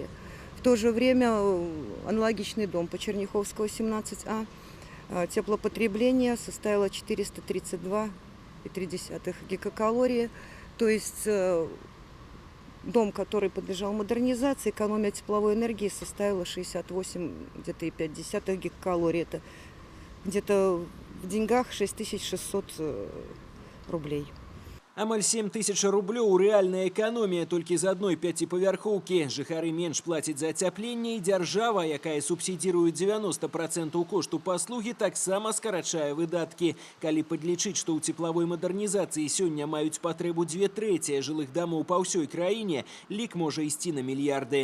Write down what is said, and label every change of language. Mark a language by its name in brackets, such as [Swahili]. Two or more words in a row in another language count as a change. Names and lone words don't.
[Russian] В то же время аналогичный дом по Черняховского 17А теплопотребление составило 432,3 гигакалории. То есть дом, который подлежал модернизации, экономия тепловой энергии составила 68,5 гигакалорий. Это где-то в деньгах 6600 рублей. [Belarusian] Амаль 7000 рублёў рэальная эканомія толькі з адной 5павярхоўкі. Жыхары менш плацяць за ацяпленне, і дзяржава, якая субсідіруе 90% кошту паслугі, таксама скарачае выдаткі. Калі падлічыць, што ў цеплавой мадэрнізацыі сёння маюць патрэбу 2/3 жылых дамоў па ўсёй краіне, лік можа ісці на мільярды.